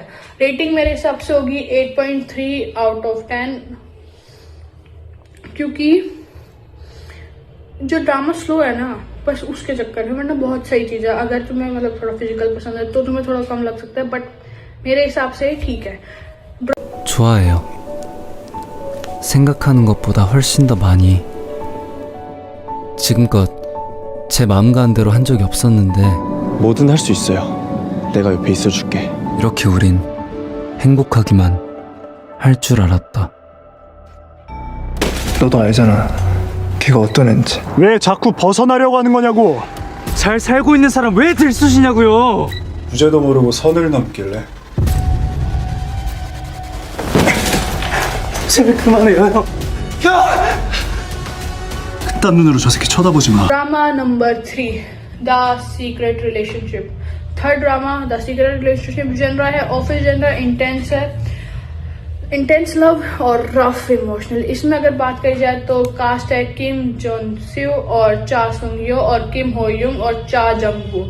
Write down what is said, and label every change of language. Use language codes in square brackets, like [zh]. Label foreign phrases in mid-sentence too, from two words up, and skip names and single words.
[hi] रेटिंग मेरे हिसाब से होगी 8.3 [en] out of [hi] 10, क्योंकि जो ड्रामा स्लो है ना बस उसके चक्कर में, वरना बहुत सही चीज है। अगर तुम्हें मतलब थोड़ा फिजिकल पसंद है तो तुम्हें थोड़ा कम लग सकता है, बट मेरे हिसाब से ठीक है। [ko] 좋아해요. 생각하는 것보다 훨씬 더 많이. 지금껏 제 마음 가는 대로 한 적이 없었는데 뭐든 할 수 있어요. 내가 옆에 있어줄게. 이렇게 우린 행복하기만 할 줄 알았다. 너도 알잖아. 걔가 어떤 애인지. 왜 자꾸 벗어나려고 하는 거냐고. 잘 살고 있는 사람 왜 들쑤시냐고요. 주제도 모르고 선을 넘길래. 제발 그만해요 형. 그딴 눈으로 저 새끼 쳐다보지 마. [en] drama number [hi] 3, द सीक्रेट रिलेशनशिप। [en] third drama [hi] द सीक्रेट रिलेशनशिप। जेनरा है [en] office genre, [hi] इंटेंस है, [en] intense love [hi] और [en] rough emotional. [hi] इसमें अगर बात करी जाए तो कास्ट है किम जोन स्यू और चा सुंग यो और किम हो युंग और चा जंग वू।